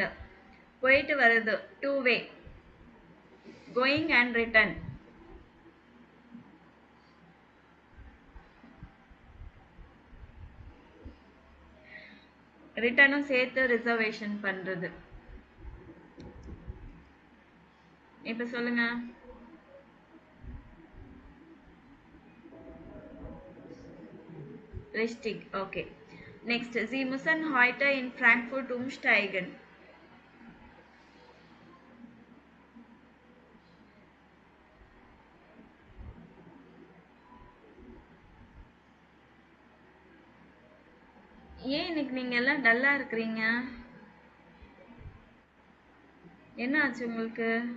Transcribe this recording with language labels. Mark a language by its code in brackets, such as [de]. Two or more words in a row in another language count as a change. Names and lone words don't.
[ta] போயிட்டு வருது [en] two way, going and return. [ta] ரிட்டர்னும் சேர்த்து ரிசர்வேஷன் பண்றது. இப்ப சொல்லுங்க. [de] Richtig, okay. Next, Sie müssen heute in Frankfurt umsteigen. [ta] ஏன் இன்னைக்கு நீங்க எல்லாம் டல்லா இருக்கிறீங்க? என்ன ஆச்சு உங்களுக்கு?